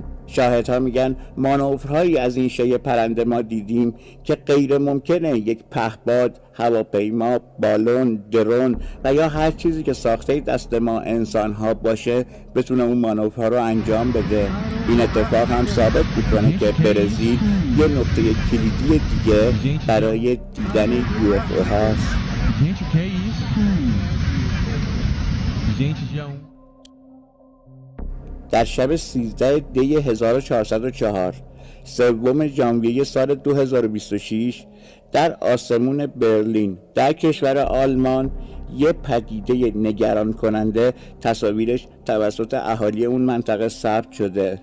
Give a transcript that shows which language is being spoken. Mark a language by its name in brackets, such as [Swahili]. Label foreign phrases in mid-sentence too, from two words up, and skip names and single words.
[Persian] شاهدها میگن مانورهایی از این شیء پرنده ما دیدیم که غیر ممکنه یک پهپاد، هواپیما، بالون، درون و یا هر چیزی که ساخته دست ما انسان ها باشه بتونه اون مانورها رو انجام بده. این اتفاق هم ثابت میکنه که برزیل یه نقطه کلیدی دیگه برای دیدن UFO هاست. [Portuguese] Gente, que é isso? Gente, dia 1. [Persian] در شب 13 دی 1404 سوم ژانویه سال 2026 در آسمون برلین در کشور آلمان یه پدیده نگران کننده تصاویرش توسط اهالی اون منطقه ثبت شده.